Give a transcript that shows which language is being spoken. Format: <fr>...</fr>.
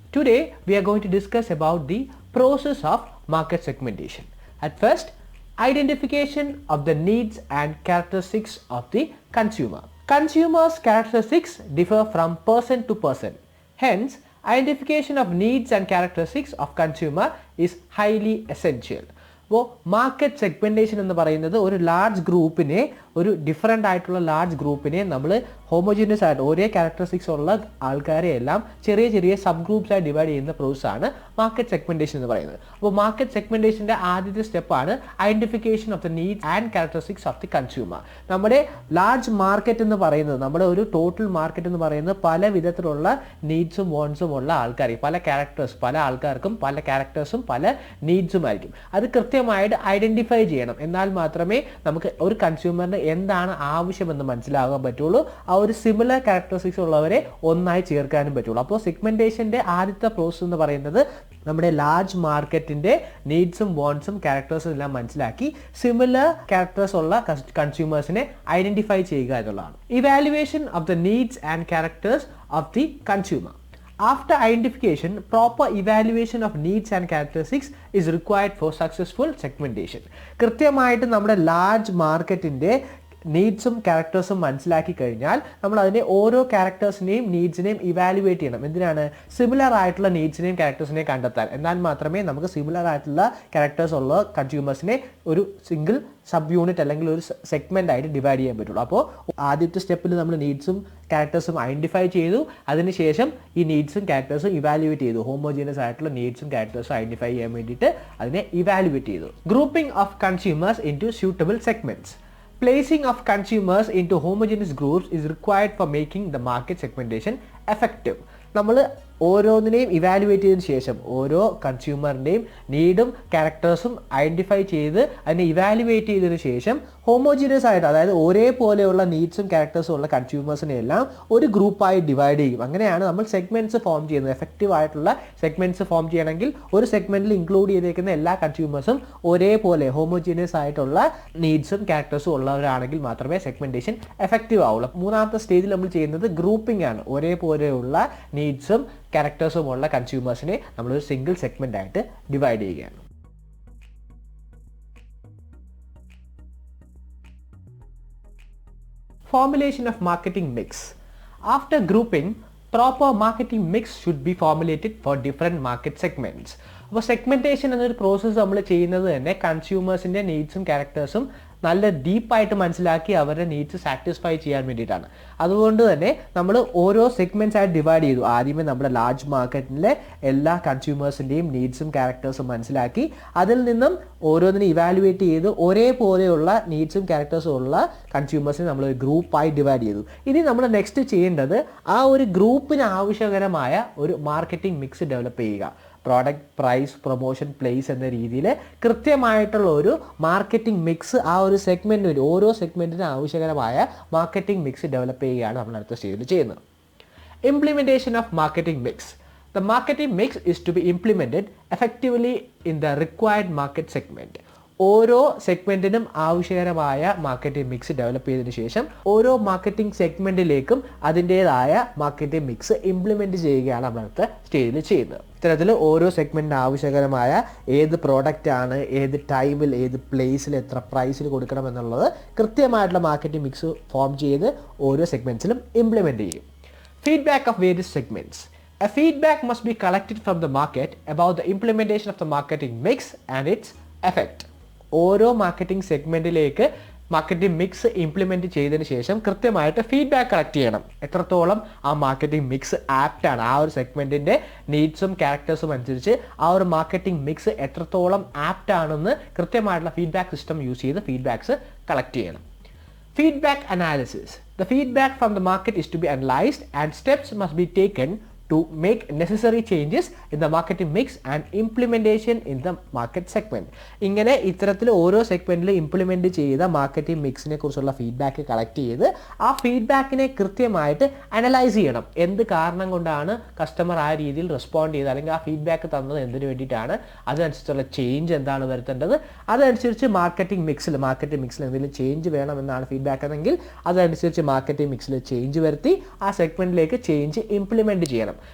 <en>Today we are going to discuss about the process of market segmentation. At first, identification of the needs and characteristics of the consumer. Consumers' characteristics differ from person to person. Hence, identification of needs and characteristics of consumer is highly essential.</en> <ml>അപ്പോൾ market segmentation എന്ന് പറയുന്നത് ഒരു large ഗ്രൂപ്പിനെ, ഒരു different ആയിട്ടുള്ള large ഗ്രൂപ്പിനെ നമ്മൾ homogeneous ആയിട്ട് ഒരേ ക്യാരക്ടറിസ്റ്റിക്സ് ഉള്ള ആൾക്കാരെ എല്ലാം ചെറിയ ചെറിയ സബ് ഗ്രൂപ്പ്സ് ആയി ഡിവൈഡ് ചെയ്യുന്ന പ്രോസസ്സാണ് മാർക്കറ്റ് സെഗ്മെൻറ്റേഷൻ എന്ന് പറയുന്നത്. അപ്പോൾ മാർക്കറ്റ് സെഗ്മെൻറ്റേഷൻ്റെ ആദ്യത്തെ സ്റ്റെപ്പാണ്</ml> <en>Identification of the needs and characteristics of the consumer.</en> <ml>നമ്മുടെ ലാർജ് മാർക്കറ്റ് എന്ന് പറയുന്നത്, നമ്മുടെ ഒരു ടോട്ടൽ മാർക്കറ്റ് എന്ന് പറയുന്നത് പല വിധത്തിലുള്ള നീഡ്സും വോൺസും ഉള്ള ആൾക്കാർ, പല ക്യാരക്ടേഴ്സ്, പല ആൾക്കാർക്കും പല ക്യാരക്ടേഴ്സും പല നീഡ്സും ആയിരിക്കും. അത് കൃത്യമായിട്ട് ഐഡൻറ്റിഫൈ ചെയ്യണം. എന്നാൽ മാത്രമേ നമുക്ക് ഒരു കൺസ്യൂമറിന് എന്താണ് ആവശ്യമെന്ന് മനസ്സിലാകാൻ പറ്റുള്ളൂ. ആ ഒരു സിമിലർ ക്യാരക്ടറിസ്റ്റിക്സ് ഉള്ളവരെ ഒന്നായി ചേർക്കാനും പറ്റുള്ളൂ. അപ്പോൾ സെഗ്മെൻറ്റേഷൻ്റെ ആദ്യത്തെ പ്രോസസ് എന്ന് പറയുന്നത് നമ്മുടെ ലാർജ് മാർക്കറ്റിൻ്റെ നീഡ്സും വോൺസും ക്യാരക്ടേഴ്സും എല്ലാം മനസ്സിലാക്കി സിമിലർ ക്യാരക്ടേഴ്സ് ഉള്ള കൺസ്യൂമേഴ്സിനെ ഐഡൻറ്റിഫൈ ചെയ്യുക എന്നുള്ളതാണ്.</ml> <en>Evaluation of the needs and characters of the consumer. After identification, proper evaluation of needs and characteristics is required for successful segmentation.</en> <ml>കൃത്യമായിട്ട് നമ്മുടെ ലാർജ് മാർക്കറ്റിൻ്റെ നീഡ്സും ക്യാരക്ടേഴ്സും മനസ്സിലാക്കി കഴിഞ്ഞാൽ നമ്മൾ അതിനെ ഓരോ ക്യാരക്ടേഴ്സിനെയും നീഡ്സിനെയും ഇവാലുവേറ്റ് ചെയ്യണം. എന്തിനാണ്? സിമിലർ ആയിട്ടുള്ള നീഡ്സിനെയും ക്യാരക്ടേഴ്സിനെയും കണ്ടെത്താൻ. എന്നാൽ മാത്രമേ നമുക്ക് സിമിലർ ആയിട്ടുള്ള ക്യാരക്ടേഴ്സ് ഉള്ള കൺസ്യൂമേഴ്സിനെ ഒരു സിംഗിൾ സബ് യൂണിറ്റ് അല്ലെങ്കിൽ ഒരു സെഗ്മെൻ്റ് ആയിട്ട് ഡിവൈഡ് ചെയ്യാൻ പറ്റുള്ളൂ. അപ്പോൾ ആദ്യത്തെ സ്റ്റെപ്പിൽ നമ്മൾ നീഡ്സും ക്യാരക്ടേഴ്സും ഐഡൻറ്റിഫൈ ചെയ്തു. അതിനുശേഷം ഈ നീഡ്സും ക്യാരക്ടേഴ്സും ഇവാലുവേറ്റ് ചെയ്തു. ഹോമോജീനിയസ് ആയിട്ടുള്ള നീഡ്സും ക്യാരക്ടേഴ്സും ഐഡൻറ്റിഫൈ ചെയ്യാൻ വേണ്ടിയിട്ട് അതിനെ ഇവാലുവേറ്റ് ചെയ്തു.</ml> <en>Grouping of consumers into suitable segments. Placing of consumers into homogeneous groups is required for making the market segmentation effective.</en> <ml>നമ്മൾ ഓരോന്നിനെയും ഇവാലുവേറ്റ് ചെയ്തതിന് ശേഷം ഓരോ കൺസ്യൂമറിൻ്റെയും നീഡും ക്യാരക്ടേഴ്സും ഐഡൻറ്റിഫൈ ചെയ്ത് അതിനെ ഇവാലുവേറ്റ് ചെയ്തതിന് ശേഷം ഹോമോജീനിയസ് ആയിട്ട്, അതായത് ഒരേപോലെയുള്ള നീഡ്സും ക്യാരക്ടേഴ്സും ഉള്ള കൺസ്യൂമേഴ്സിനെ എല്ലാം ഒരു ഗ്രൂപ്പായി ഡിവൈഡ് ചെയ്യും. അങ്ങനെയാണ് നമ്മൾ സെഗ്മെൻറ്റ്സ് ഫോം ചെയ്യുന്നത്. എഫക്റ്റീവ് ആയിട്ടുള്ള സെഗ്മെൻറ്റ്സ് ഫോം ചെയ്യണമെങ്കിൽ ഒരു സെഗ്മെൻറ്റിൽ ഇൻക്ലൂഡ് ചെയ്തേക്കുന്ന എല്ലാ കൺസ്യൂമേഴ്സും ഒരേപോലെ ഹോമോജീനിയസ് ആയിട്ടുള്ള നീഡ്സും ക്യാരക്ടേഴ്സും ഉള്ളവരാണെങ്കിൽ മാത്രമേ സെഗ്മെൻറ്റേഷൻ എഫക്റ്റീവ് ആവുള്ളൂ. മൂന്നാമത്തെ സ്റ്റേജിൽ നമ്മൾ ചെയ്യുന്നത് ഗ്രൂപ്പിംഗ് ആണ്. ഒരേപോലെയുള്ള നീഡ്സും ക്യാരക്ടേഴ്സും ഉള്ള കൺസ്യൂമേഴ്സിനെ നമ്മളൊരു സിംഗിൾ സെഗ്മെൻ്റ് ആയിട്ട് ഡിവൈഡ് ചെയ്യുകയാണ്.</ml> <en>Formulation of marketing mix. After grouping, proper marketing mix should be formulated for different market segments.</en> <ml>അപ്പോൾ സെഗ്മെൻറ്റേഷൻ എന്നൊരു പ്രോസസ്സ് നമ്മൾ ചെയ്യുന്നത് തന്നെ കൺസ്യൂമേഴ്സിൻ്റെ നീഡ്സും ക്യാരക്ടേഴ്സും നല്ല ഡീപ്പായിട്ട് മനസ്സിലാക്കി അവരുടെ നീഡ്സ് സാറ്റിസ്ഫൈ ചെയ്യാൻ വേണ്ടിയിട്ടാണ്. അതുകൊണ്ട് തന്നെ നമ്മൾ ഓരോ സെഗ്മെൻറ്റ്സ് ആയിട്ട് ഡിവൈഡ് ചെയ്തു. ആദ്യമേ നമ്മുടെ ലാർജ് മാർക്കറ്റിലെ എല്ലാ കൺസ്യൂമേഴ്സിൻ്റെയും നീഡ്സും ക്യാരക്ടേഴ്സും മനസ്സിലാക്കി അതിൽ നിന്നും ഓരോന്നിനും ഇവാലുവേറ്റ് ചെയ്ത് ഒരേപോലെയുള്ള നീഡ്സും ക്യാരക്ടേഴ്സും ഉള്ള കൺസ്യൂമേഴ്സിനെ നമ്മൾ ഒരു ഗ്രൂപ്പായി ഡിവൈഡ് ചെയ്തു. ഇനി നമ്മൾ നെക്സ്റ്റ് ചെയ്യേണ്ടത് ആ ഒരു ഗ്രൂപ്പിന് ആവശ്യകരമായ ഒരു മാർക്കറ്റിംഗ് മിക്സ് ഡെവലപ്പ് ചെയ്യുക. പ്രോഡക്റ്റ്, പ്രൈസ്, പ്രൊമോഷൻ, പ്ലേസ് എന്ന രീതിയിൽ കൃത്യമായിട്ടുള്ള ഒരു മാർക്കറ്റിംഗ് മിക്സ് ആ ഒരു സെഗ്മെൻറ്റിന്, ഓരോ സെഗ്മെൻറ്റിന് ആവശ്യകരമായ മാർക്കറ്റിംഗ് മിക്സ് ഡെവലപ്പ് ചെയ്യുകയാണ് നമ്മൾ അടുത്ത സ്റ്റേജിൽ ചെയ്യുന്നത്.</ml> <en>Implementation of marketing mix. The marketing mix is to be implemented effectively in the required market segment.</en> <ml>ഓരോ സെഗ്മെൻറ്റിനും ആവശ്യകരമായ മാർക്കറ്റിംഗ് മിക്സ് ഡെവലപ്പ് ചെയ്തതിനു ശേഷം ഓരോ മാർക്കറ്റിംഗ് സെഗ്മെൻറ്റിലേക്കും അതിൻ്റേതായ മാർക്കറ്റിംഗ് മിക്സ് ഇംപ്ലിമെൻറ്റ് ചെയ്യുകയാണ് നമ്മൾ അടുത്ത സ്റ്റേജിൽ ചെയ്യുന്നത്. ഇത്തരത്തിൽ ഓരോ സെഗ്മെൻറ്റിന് ആവശ്യകരമായ ഏത് പ്രോഡക്റ്റാണ്, ഏത് ടൈമിൽ, ഏത് പ്ലേസിൽ, എത്ര പ്രൈസിൽ കൊടുക്കണം എന്നുള്ളത് കൃത്യമായിട്ടുള്ള മാർക്കറ്റിംഗ് മിക്സ് ഫോം ചെയ്ത് ഓരോ സെഗ്മെൻറ്റ്സിലും ഇംപ്ലിമെൻറ്റ് ചെയ്യും.</ml> <en>Feedback of various segments. A feedback must be collected from the market about the implementation of the marketing mix and its effect.</en> <ml>ഓരോ മാർക്കറ്റിംഗ് സെഗ്മെൻറ്റിലേക്ക് മാർക്കറ്റിംഗ് മിക്സ് ഇംപ്ലിമെൻറ്റ് ചെയ്തതിന് ശേഷം കൃത്യമായിട്ട് ഫീഡ്ബാക്ക് കളക്ട് ചെയ്യണം. എത്രത്തോളം ആ മാർക്കറ്റിംഗ് മിക്സ് ആപ്റ്റാണ്, ആ ഒരു സെഗ്മെൻറ്റിൻ്റെ നീഡ്സും ക്യാരക്ടേഴ്സും അനുസരിച്ച് ആ ഒരു മാർക്കറ്റിംഗ് മിക്സ് എത്രത്തോളം ആപ്റ്റാണെന്ന് കൃത്യമായിട്ടുള്ള ഫീഡ്ബാക്ക് സിസ്റ്റം യൂസ് ചെയ്ത് ഫീഡ്ബാക്ക്സ് കളക്ട് ചെയ്യണം.</ml> <en>Feedback analysis. The feedback from the market is to be analyzed and steps must be taken to make necessary changes in the marketing mix and implementation in the market segment.</en> <ml>ഇങ്ങനെ ഇത്തരത്തിൽ ഓരോ സെഗ്മെന്റിൽ implement ചെയ്ത marketing മിക്സിനെ കുറിച്ചുള്ള feedback collect ചെയ്ത് ആ ഫീഡ്ബാക്കിനെ കൃത്യമായിട്ട് analyse ചെയ്യണം. എന്ത് കാരണം കൊണ്ടാണ് കസ്റ്റമർ ആ രീതിയിൽ റെസ്പോണ്ട് ചെയ്തത്, അല്ലെങ്കിൽ ആ ഫീഡ്ബാക്ക് തന്നത് എന്തിനു വേണ്ടിയിട്ടാണ്, അതനുസരിച്ചുള്ള ചേഞ്ച് എന്താണ് വരുത്തേണ്ടത്, അതനുസരിച്ച് മാർക്കറ്റിംഗ് മിക്സിൽ എന്തെങ്കിലും ചേഞ്ച് വേണമെന്നാണ് ഫീഡ്ബാക്ക് എന്നെങ്കിൽ അതനുസരിച്ച് മാർക്കറ്റിംഗ് മിക്സിൽ ചേഞ്ച് വരുത്തി ആ സെഗ്മെന്റിലേക്ക് ചേഞ്ച് ഇംപ്ലിമെന്റ് ചെയ്യണം.</ml>